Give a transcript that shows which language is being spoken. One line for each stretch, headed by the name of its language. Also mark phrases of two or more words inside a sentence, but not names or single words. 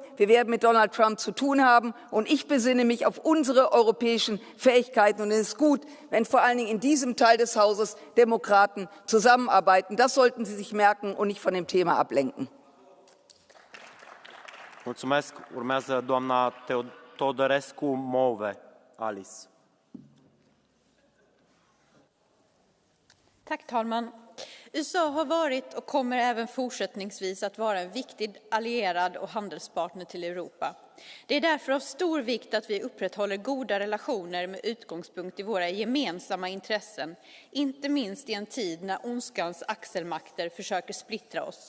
German: Wir werden mit Donald Trump zu tun haben. Und ich besinne mich auf unsere europäischen Fähigkeiten. Und es ist gut, wenn vor allen Dingen in diesem Teil des Hauses Demokraten zusammenarbeiten. Das sollten Sie sich merken und nicht von dem Thema ablenken.
Romanian: Mulțumesc. Urmează doamna Teodorescu Move, Alice.
Swedish: Tack talman. USA har varit och kommer även fortsättningsvis att vara en viktig allierad och handelspartner till Europa. Det är därför av stor vikt att vi upprätthåller goda relationer med utgångspunkt i våra gemensamma intressen, inte minst i en tid när ondskans axelmakter försöker splittra oss.